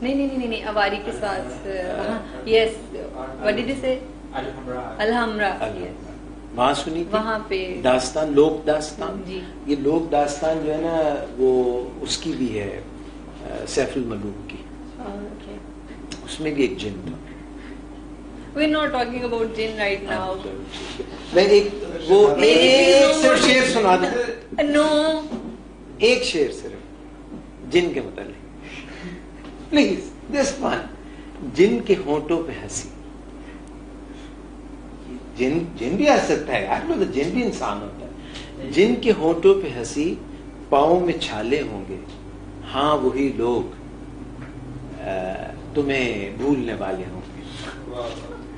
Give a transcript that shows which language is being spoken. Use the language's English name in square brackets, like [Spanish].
[Hindi] नहीं अवारी के साथ [English] yes what did you say [Hindi] अलहमरा वहाँ सुनी थी वहाँ पे दास्तान लोक दास्तान जी ये लोक दास्तान जो है ना वो उसकी भी है सैफुल मलूक की उसमें भी एक जिन था [English] We're not talking about jinn right now. [Hindi] मैं एक वो एक सिर्फ शेर सुना दूं [English] No. [Hindi] एक शेर सिर्फ जिन के मतलब [English] please this one [Hindi] जिन के होंठों पे हंसी जिन भी हंस सकता है यार मतलब जिन भी इंसान होता है जिन के होंठों पे हंसी पाँव में छाले होंगे हाँ वही लोग तुम्हें भूलने वाले होंगे